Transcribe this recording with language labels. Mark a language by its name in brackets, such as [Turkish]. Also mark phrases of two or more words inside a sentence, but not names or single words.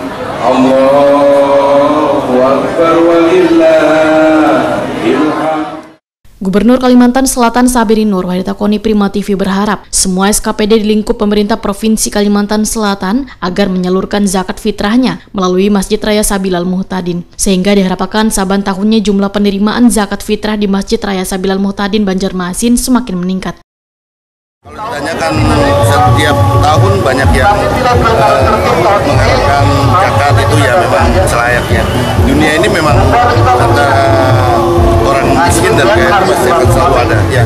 [Arabic] الله أكبر ولله الحمد. [Indonesian] Gubernur Kalimantan Selatan Sahabiri Nur Wahidatakoni Prima TV berharap semua SKPD di lingkup pemerintah Provinsi Kalimantan Selatan agar menyalurkan zakat fitrahnya melalui Masjid Raya Sabilal Muhtadin, sehingga diharapkan saban tahunnya jumlah penerimaan zakat fitrah di Masjid Raya Sabilal Muhtadin Banjarmasin semakin meningkat. Kalau ditanyakan setiap tahun banyak yang mengharapkan zakat itu ya memang selayaknya. Dunia ini memang antara orang miskin dan kaya itu pasti akan selalu ada ya.